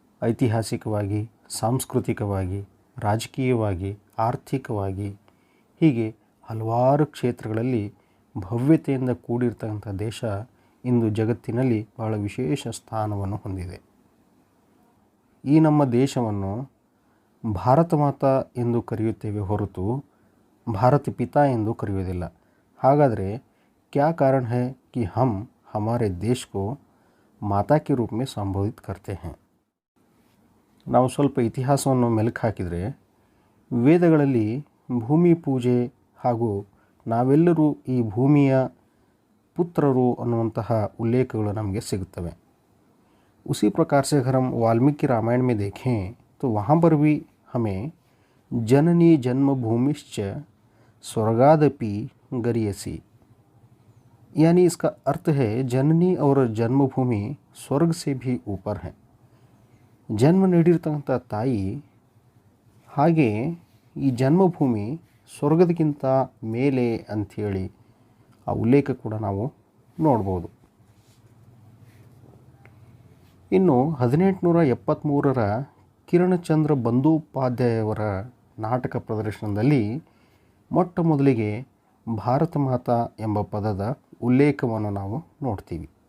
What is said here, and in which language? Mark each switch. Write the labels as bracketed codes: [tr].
[kn] ಐತಿಹಾಸಿಕವಾಗಿ, ಸಾಂಸ್ಕೃತಿಕವಾಗಿ, ರಾಜಕೀಯವಾಗಿ, ಆರ್ಥಿಕವಾಗಿ ಹೀಗೆ ಹಲವಾರು ಕ್ಷೇತ್ರಗಳಲ್ಲಿ ಭವ್ಯತೆಯಿಂದ ಕೂಡಿರ್ತಕ್ಕಂಥ ದೇಶ ಇಂದು ಜಗತ್ತಿನಲ್ಲಿ ಬಹಳ ವಿಶೇಷ ಸ್ಥಾನವನ್ನು ಹೊಂದಿದೆ. ಈ ನಮ್ಮ ದೇಶವನ್ನು ಭಾರತ ಮಾತಾ ಎಂದು ಕರೆಯುತ್ತೇವೆ ಹೊರತು ಭಾರತ ಪಿತಾ ಎಂದು ಕರೆಯುವುದಿಲ್ಲ. ಹಾಗಾದರೆ [hi] क्या कारण है कि हम हमारे देश को माता के रूप में संबोधित करते हैं? [kn] ನಾವು ಸ್ವಲ್ಪ ಇತಿಹಾಸವನ್ನು ಮೆಲುಕು ಹಾಕಿದರೆ ವೇದಗಳಲ್ಲಿ ಭೂಮಿ ಪೂಜೆ ಹಾಗೂ ನಾವೆಲ್ಲರೂ ಈ ಭೂಮಿಯ ಪುತ್ರರು ಅನ್ನುವಂತಹ ಉಲ್ಲೇಖಗಳು ನಮಗೆ ಸಿಗುತ್ತವೆ. [hi] उसी प्रकार से अगर हम वाल्मीकि रामायण में देखें तो वहाँ पर भी हमें [sa] जननी जन्मभूमिश्च स्वर्गादपि गरीयसी, [hi] यानी इसका अर्थ है जननी और जन्मभूमि स्वर्ग से भी ऊपर है. [kn] ಜನ್ಮ ನೀಡಿರ್ತಕ್ಕಂಥ ತಾಯಿ ಹಾಗೆ ಈ ಜನ್ಮಭೂಮಿ ಸ್ವರ್ಗದಕ್ಕಿಂತ ಮೇಲೆ ಅಂಥೇಳಿ ಆ ಉಲ್ಲೇಖ ಕೂಡ ನಾವು ನೋಡ್ಬೋದು. ಇನ್ನು 1873ರ ಕಿರಣಚಂದ್ರ ಬಂದೋಪಾಧ್ಯಾಯವರ ನಾಟಕ ಪ್ರದರ್ಶನದಲ್ಲಿ ಮೊಟ್ಟ ಮೊದಲಿಗೆ ಭಾರತ ಮಾತಾ ಎಂಬ ಪದದ ಉಲ್ಲೇಖವನ್ನು ನಾವು ನೋಡ್ತೀವಿ.